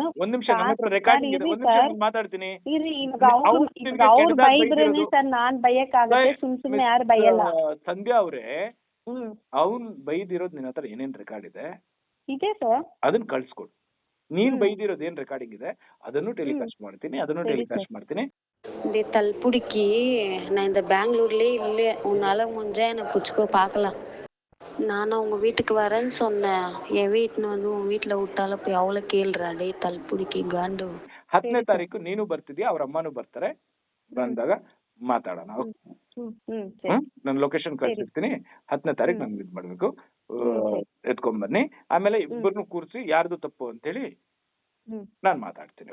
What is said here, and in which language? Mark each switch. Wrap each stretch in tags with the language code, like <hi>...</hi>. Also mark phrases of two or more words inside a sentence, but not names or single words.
<kn>ಒಂದ್ ನಿಮಿಷ, ನನ್ನ ಹತ್ರ ರೆಕಾರ್ಡಿಂಗ್ ಇದೆ, ಒಂದ್ ನಿಮಿಷ ಮಾತಾಡ್ತೀನಿ. ಸಂಧ್ಯಾ ಅವ್ರೆ, ಅವ್ನ್ ಬೈದಿರೋದ್ ನಿನ್ನ ಹತ್ರ ಏನೇನ್ ರೆಕಾರ್ಡ್ ಇದೆ ಅದನ್ನ ಕಳ್ಸ್ಕೊಡು. ನೀನ್ ಬೈದಿರೋದ್ ಏನ್ ರೆಕಾರ್ಡಿಂಗ್ ಇದೆ ಅದನ್ನು ಟೆಲಿಕಾಸ್ಟ್ ಮಾಡ್ತೀನಿ.</kn> <ta>இந்த தல்புடிக்கு நான் இந்த பெங்களூர்லேயே இல்லை, உன்னால முடிஞ்சா என்னை பிடிச்சிக்கோ பார்க்கலாம். நான் அவங்க வீட்டுக்கு வரேன்னு சொன்னேன், என் வீட்டுன்னு வந்து உன் வீட்டில் விட்டாலும் போய் அவளை கேள்றா, டே தல்புடிக்கு ಗಾಂಡು.</ta> <kn>10ನೇ ತಾರೀಕು ನೀನು ಬರ್ತಿದ್ಯಾ, ಅವ್ರ ಅಮ್ಮನೂ ಬರ್ತಾರೆ, ಬಂದಾಗ ಮಾತಾಡೋಣ. ನಾನು ಲೊಕೇಶನ್ ಕಳ್ಸಿರ್ತೀನಿ, 10ನೇ ತಾರೀಕು ನನ್ಗೆ ಇದ್ ಮಾಡ್ಬೇಕು, ಎತ್ಕೊಂಡ್ ಬನ್ನಿ. ಆಮೇಲೆ ಇಬ್ಬರನ್ನು ಕೂರಿಸಿ ಯಾರ್ದು ತಪ್ಪು ಅಂತೇಳಿ ನಾನ್ ಮಾತಾಡ್ತೀನಿ.</kn>